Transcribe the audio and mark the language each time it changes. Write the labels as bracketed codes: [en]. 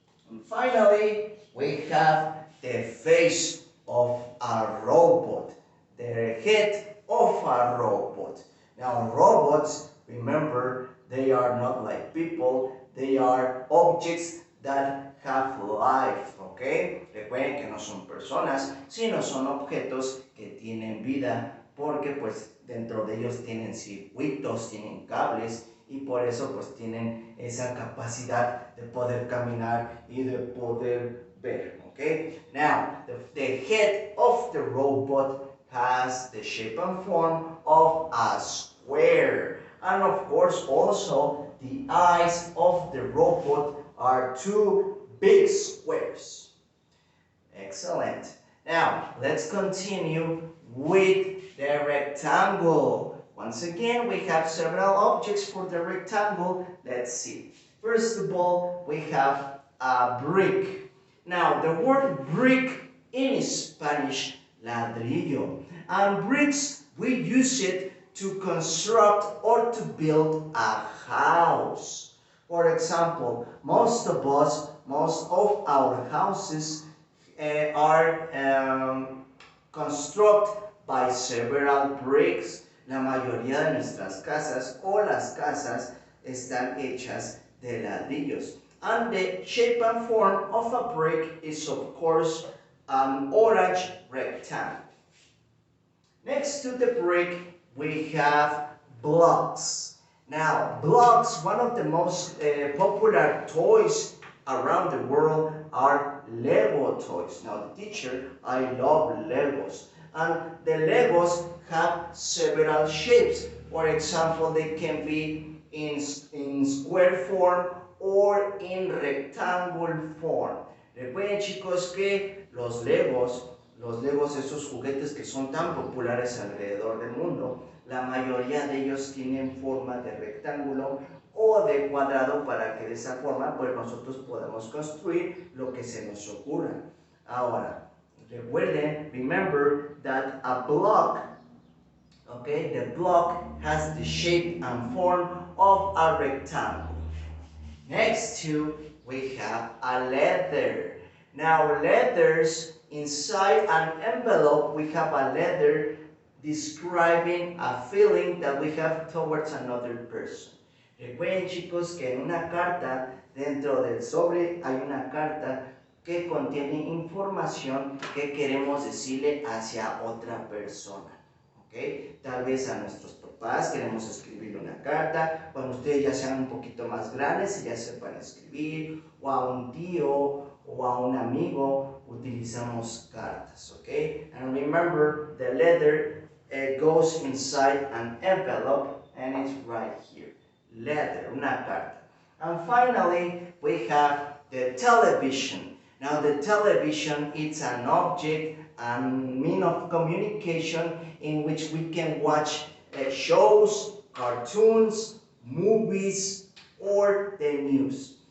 [en] And finally, we have the face of a robot, the head of a robot. Now robots, remember, they are not like people, they are objects that have life, ¿ok? [es] Recuerden que no son personas, sino son objetos que tienen vida, porque pues dentro de ellos tienen circuitos, tienen cables y por eso pues tienen esa capacidad de poder caminar y de poder ver, ¿ok? [en] Now, the head of the robot has the shape and form of a square. And of course also the eyes of the robot are 2 big squares. Excellent. Now let's continue with the rectangle. Once again, we have several objects for the rectangle. Let's see. First of all, we have a brick. Now the word brick in Spanish, ladrillo. And bricks, we use it to construct or to build a house. For example, most of our houses are constructed by several bricks. [es] La mayoría de nuestras casas o las casas están hechas de ladrillos. [en] And the shape and form of a brick is of course an orange rectangle. Next to the brick we have blocks. Now blocks, one of the most popular toys around the world are Lego toys. Now the teacher, I love Legos. And the Legos have several shapes. For example, they can be in square form or in rectangle form. [es] Recuerden chicos que los Legos, esos juguetes que son tan populares alrededor del mundo, la mayoría de ellos tienen forma de rectángulo o de cuadrado para que de esa forma pues nosotros podamos construir lo que se nos ocurra. Ahora, recuerden, [en] remember that a block, okay, the block has the shape and form of a rectangle. Next to, we have a letter. Now letters, inside an envelope, we have a letter describing a feeling that we have towards another person. [es] Recuerden chicos que en una carta, dentro del sobre hay una carta que contiene información que queremos decirle hacia otra persona. ¿Okay? Tal vez a nuestros papás queremos escribir una carta, cuando ustedes ya sean un poquito más grandes y ya sepan escribir, o a un tío o a un amigo utilizamos cartas. ¿Okay? [en] And remember, the letter goes inside an envelope and it's right here. Letter, [es] una carta. [en] And finally, we have the television. Now the television is an object and mean of communication in which we can watch shows, cartoons, movies, or the news.